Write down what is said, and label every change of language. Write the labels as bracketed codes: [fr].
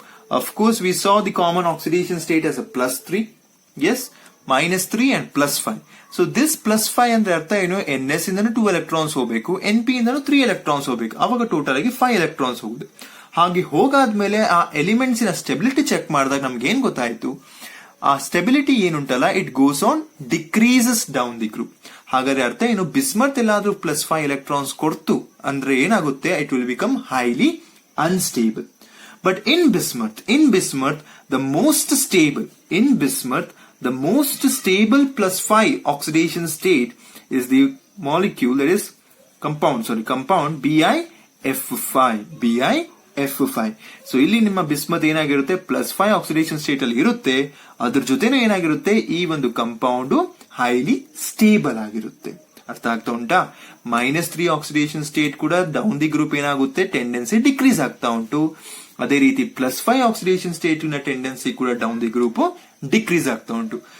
[en] Of course, we saw the common oxidation state as a +3. Yes, -3 and +5. So this +5 [kn] ಅಂದ್ರೆ ಅರ್ಥ ಏನು, NS ಇಂದನೂ 2 electrons ಹೋಗಬೇಕು, NP ಇಂದನೂ 3 electrons ಹೋಗಬೇಕು, ಅವಾಗ ಟೋಟಲ್ ಆಗಿ 5 ಎಲೆಕ್ಟ್ರಾನ್ಸ್ ಹೋಗುತ್ತೆ. ಹಾಗೆ ಹೋಗಾದ್ಮೇಲೆ ಆ ಎಲಿಮೆಂಟ್ಸ್ ನ ಸ್ಟೆಬಿಲಿಟಿ ಚೆಕ್ ಮಾಡಿದಾಗ ನಮ್ಗೆ ಏನ್ ಗೊತ್ತಾಯ್ತು, ಆ stability ಏನುಂಟಲ್ಲ, [en] It goes on decreases down the group. [kn] ಹಾಗಾದ್ರೆ ಅರ್ಥ ಏನು, ಬಿಸ್ಮತ್ ಎಲ್ಲಾದ್ರೂ +5 ಎಲೆಕ್ಟ್ರಾನ್ಸ್ ಕೊಡ್ತು ಅಂದ್ರೆ ಏನಾಗುತ್ತೆ, [en] It will become highly unstable. But in bismuth, the most stable +5 oxidation state is the molecule that is compound BiF5. [kn] So ಇಲ್ಲಿ ನಿಮ್ಮ bismuth ಏನಾಗಿರುತ್ತೆ, +5 ಆಕ್ಸಿಡೇಷನ್ ಸ್ಟೇಟ್ ಅಲ್ಲಿ ಇರುತ್ತೆ, ಅದ್ರ ಜೊತೆನೇ ಏನಾಗಿರುತ್ತೆ, ಈ ಒಂದು ಕಂಪೌಂಡ್ ಹೈಲಿ ಸ್ಟೇಬಲ್ ಆಗಿರುತ್ತೆ. ಅರ್ಥ ಆಗ್ತಾ ಉಂಟಾ? -3 ಆಕ್ಸಿಡೇಷನ್ ಸ್ಟೇಟ್ ಕೂಡ ಡೌನ್ ದಿ ಗ್ರೂಪ್ ಏನಾಗುತ್ತೆ, ಟೆಂಡೆನ್ಸಿ ಡಿಕ್ರೀಸ್ ಆಗ್ತಾ ಉಂಟು. ಅದೇ ರೀತಿ +5 ಆಕ್ಸಿಡೇಷನ್ ಸ್ಟೇಟ್ ನ ಟೆಂಡೆನ್ಸಿ ಕೂಡ ಡೌನ್ ದಿ ಗ್ರೂಪ್ ಡಿಕ್ರೀಸ್ ಆಗ್ತಾ ಉಂಟು.